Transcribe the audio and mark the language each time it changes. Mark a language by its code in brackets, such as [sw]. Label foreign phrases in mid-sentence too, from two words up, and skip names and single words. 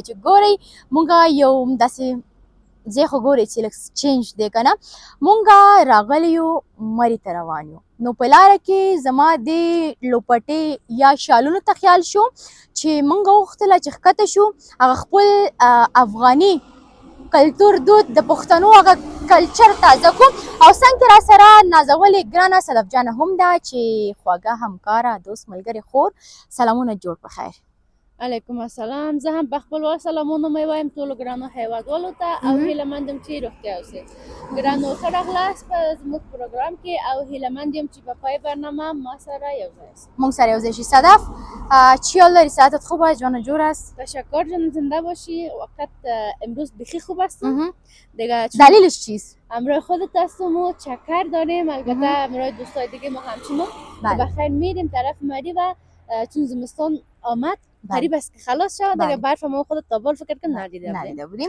[ps] چې ګورئ مونږ یو داسې ځای خو ګورئ چې لږ چینج دی که نه مونږ راغلی یو مري ته روان یو نو په لاره کې زما د لوپټې یا شالونو ته خیال شو چې مونږ وغوښتله چې ښکته شو هغه خپل افغاني کلتور دود د پښتنو هغه کلچر تازه کو او څنګه را سره نازولې ګرانه صدف جانه هم ده چې خواږه همکاره دوست ملګرې خور سلامونه جوړ په خیر [ar] علیکم السلام. [ps] زه هم په خپل وار سلامونه مې وایم ټولو ګرانو هیوادوالو ته او هیله مند یم چې روغتیا اوسئ. ګرانو ښه راغلاست په زموږ پروګرام کې او هیله مند یم چې په پای برنامه ما سره یو ځای است. مونږ سره یو ځای شي. [fa] صدف چی حال داری؟ ساعتت خوب است؟ جان جور است؟ تشکر جان، زنده باشی. وقت امروز بخی خوب هستم دیگه. دلیلش چیست؟ همراه خودت هستم و چکر داریم، البته همراه دوستای دیگه ما همچنان بخیر میریم طرف مری و چون زمستان آمد قریب است که خلاص شود دیگه برف ما خود تابال فکر کنم ندیده بودیم.